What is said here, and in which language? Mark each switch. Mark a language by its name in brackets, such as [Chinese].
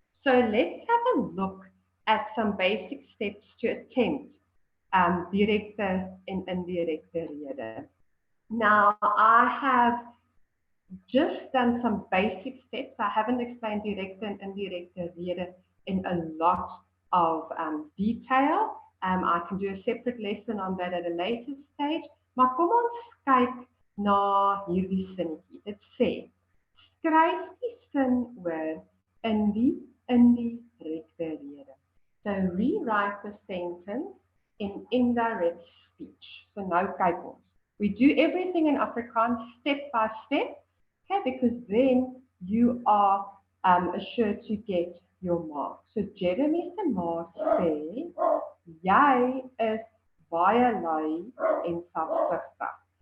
[English] So let's have a look at some basic steps to attempt directe and indirecte rede. Now, I have just done some basic steps. I haven't explained directe and indirecte rede in a lot of detail. I can do a separate lesson on that at a later stage. [Afrikaans] Maar kom ons kyk na hierdie sinnetjie. Dit sê, skryf die sin oor in die indirecte rede. [English] So rewrite the sentence in indirect speech. So [Afrikaans] nou kyk ons. [English] We do everything in Afrikaans step by step, okay, because then you are assured to get your mark. [Afrikaans] So Jeremy se ma sê, jy is baie lui en selfsugtig.